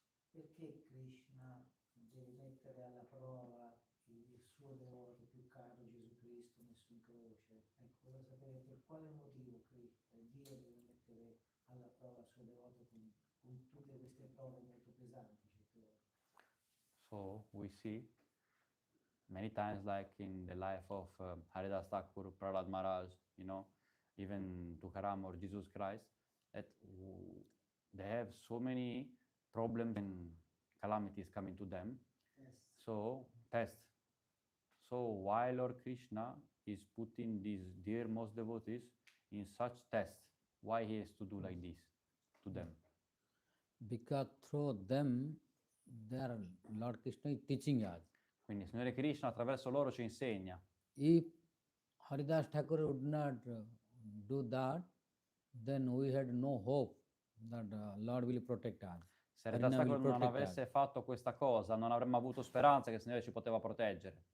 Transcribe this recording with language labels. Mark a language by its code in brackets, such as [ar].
[it] Perché Krishna deve mettere alla prova il suo devoto più caro Gesù Cristo messo in croce? Ecco, voglio sapere per quale motivo Dio deve mettere alla prova il suo devoto con tutte queste prove molto pesanti certe volte. [en] So we see many times, like in the life of Haridas Thakur, Prahlad Maharaj, even Tukaram or Jesus Christ, that they have so many problems and calamities coming to them. Yes. So, test. So, why Lord Krishna is putting these dearmost devotees in such tests? Why he has to do like this to them? Because through them, their Lord Krishna is teaching us. [it] Quindi il Signore Krishna attraverso loro ci insegna. [en] If Haridas Thakur would not do that, then we had no hope that Lord will protect us. [it] Se Haridas [en] Harinam will [it] Thakur non [en] protect [it] avesse [en] us. [it] fatto questa cosa, non avremmo avuto speranza che il Signore ci poteva proteggere.